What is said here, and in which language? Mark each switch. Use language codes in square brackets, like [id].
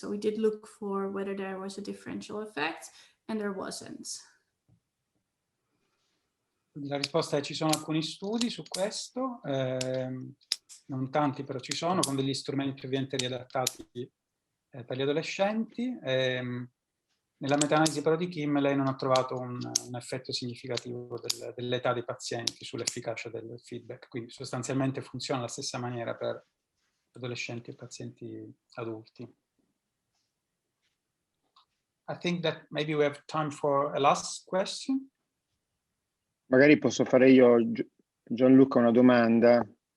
[en] So we did look for whether there was a differential effect, and there wasn't. [it] La risposta è ci sono alcuni studi su questo, non tanti però ci sono, con degli strumenti ovviamente riadattati per gli adolescenti. Nella meta-analisi però di Kim lei non ha trovato un effetto significativo dell'età dei pazienti sull'efficacia del feedback, quindi sostanzialmente funziona alla stessa maniera per adolescenti e pazienti adulti. [en] I think that maybe we have time for a last question. [it] Magari posso fare io, Gianluca, una domanda.